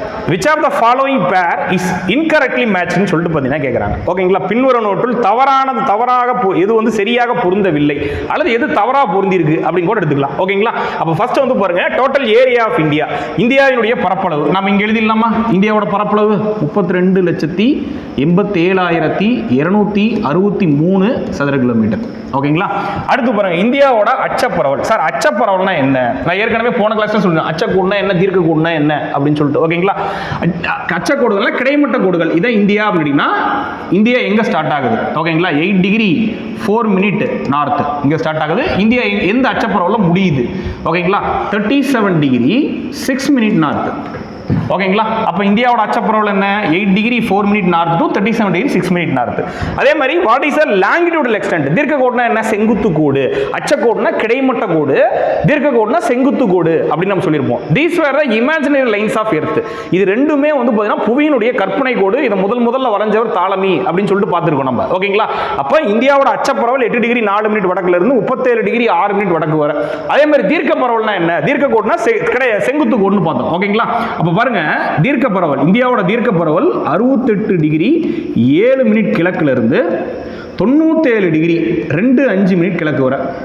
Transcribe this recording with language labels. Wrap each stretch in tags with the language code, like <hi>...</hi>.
<en>Which of the following pair is incorrectly matched</en> <ta>ன்னு சொல்லிட்டு பார்த்தீங்கன்னா கேட்குறாங்க. ஓகேங்களா? பின்வரும் நோட்டில் தவறாக எது வந்து சரியாக பொருந்தவில்லை அல்லது எது தவறாக பொருந்திருக்கு அப்படின்னு கூட எடுத்துக்கலாம். ஓகேங்களா? அப்போ ஃபர்ஸ்ட் வந்து பாருங்க,</ta> <en>total area of</en> <ta>இந்தியாவினுடைய பரப்பளவு நம்ம இங்கே எழுதிடலாமா? இந்தியாவோட பரப்பளவு 32,87,263 சதுர கிலோமீட்டர். ஓகேங்களா? அடுத்து பாருங்க, இந்தியாவோட அச்சப்பரவல். சார் அச்சப்பரவல்னா என்ன? நான் ஏற்கனவே போன கிளாஸ்ல சொல்றேன். அச்சக்கோடுனா என்ன, தீர்க்க கோடுனா என்ன அப்படின்னு சொல்லிட்டு. ஓகேங்களா? அச்சக்கோடுகள் கிடைமட்ட கோடுகள். இதான் இந்தியா அப்படின்னா இந்தியா எங்க ஸ்டார்ட் ஆகுது? ஓகேங்களா? 8 டிகிரி 4 மினிட் நார்த் இங்க ஸ்டார்ட் ஆகுது. இந்தியா எந்த அச்சப்பரவல்ல முடியுது? ஓகேங்களா? 37 டிகிரி 6 மினிட் நார்த். ஓகேங்களா? அப்ப இந்தியாவோட அச்சப்பரவல் என்ன? 8 degree 4 minute north to 37 degree 6 minute north. அதே மாதிரி</ta> <en>What is a longitudinal extent?</en> <ta>தீர்க்க கோடுனா என்ன? செங்குத்து கோடு. அச்சக்கோடுனா கிடைமட்ட கோடு, தீர்க்க கோடுனா செங்குத்து கோடு அப்படின்னு நம்ம சொல்லியிருப்போம்.</ta> <en>These were the imaginary lines of earth.</en> <ta>இது ரெண்டுமே வந்து பார்த்தீங்கன்னா புவியினுடைய கற்பனை கோடு. இதை முதல்ல வரைஞ்சவர் தாலமி அப்படின்னு சொல்லிட்டு பார்த்துருக்கோம் நம்ம. ஓகேங்களா? அப்ப இந்தியாவோட அச்சப்பரவல் 8 டிகிரி 4 மினிட் வடக்குல இருந்து 37 டிகிரி 6 மினிட் வடக்கு வர. அதே மாதிரி தீர்க்க பரவல்னா என்ன? தீர்க்க கோடுனா செங்குத்து கோடுன்னு பார்த்தோம். ஓகேங்களா? அப்ப பாருங்க, தீர்க்க பரவல் இந்தியாவோட தீர்க்க பரவல் 68 டிகிரி 7 மினிட் கிழக்குல இருந்து 97 டிகிரி 2.5 மினிட் கிழக்கு வர.</ta>